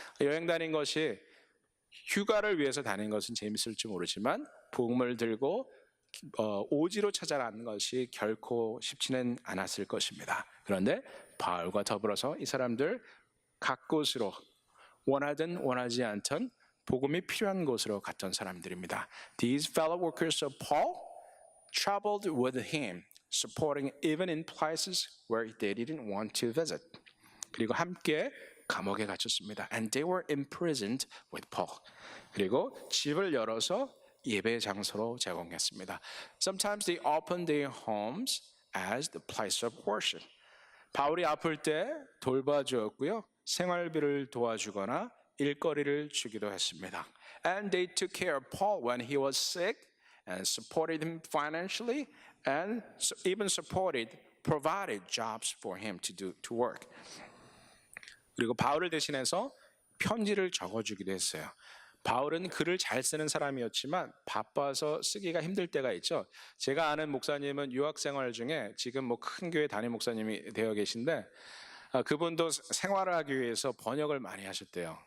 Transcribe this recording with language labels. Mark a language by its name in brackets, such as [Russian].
[Korean] 여행 다닌 것이 휴가를 위해서 다닌 것은 재밌을지 모르지만 복음을 들고 오지로 찾아가는 것이 결코 쉽지는 않았을 것입니다. 그런데 바울과 더불어서 이 사람들 각 곳으로 원하든 원하지 않던 복음이 필요한 곳으로 갔던 사람들입니다. [English] These fellow workers of Paul traveled with him, supporting even in places where they didn't want to visit. [Korean] 그리고 함께 감옥에 갇혔습니다. [English] And they were imprisoned with Paul. [Korean] 그리고 집을 열어서 예배 장소로 제공했습니다. [English] Sometimes they opened their homes as the place of worship. [Korean] 바울이 아플 때 돌봐주었고요. 생활비를 도와주거나 일거리를 주기도 했습니다. [English] And they took care of Paul when he was sick and supported him financially and even provided jobs for him to work. [Korean] 그리고 바울을 대신해서 편지를 적어주기도 했어요. 바울은 글을 잘 쓰는 사람이었지만 바빠서 쓰기가 힘들 때가 있죠. 제가 아는 목사님은 유학생활 중에 지금 뭐 큰 교회 담임 목사님이 되어 계신데 그분도 생활을 하기 위해서 번역을 많이 하셨대요.